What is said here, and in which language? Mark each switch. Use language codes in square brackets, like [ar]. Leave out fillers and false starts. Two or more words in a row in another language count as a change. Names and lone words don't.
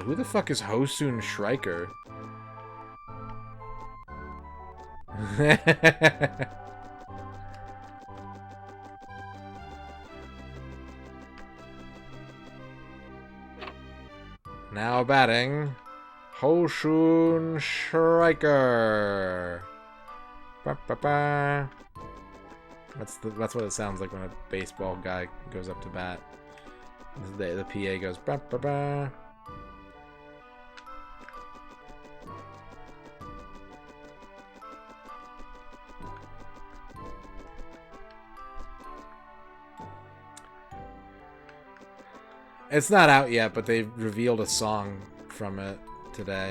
[en] Who the fuck is Hosun Schreiker? Now batting, Hosun Schreiker. Ba-ba-ba. That's what it sounds like when a baseball guy goes up to bat. The PA goes ba-ba-ba. It's not out yet, but they revealed a song from it today.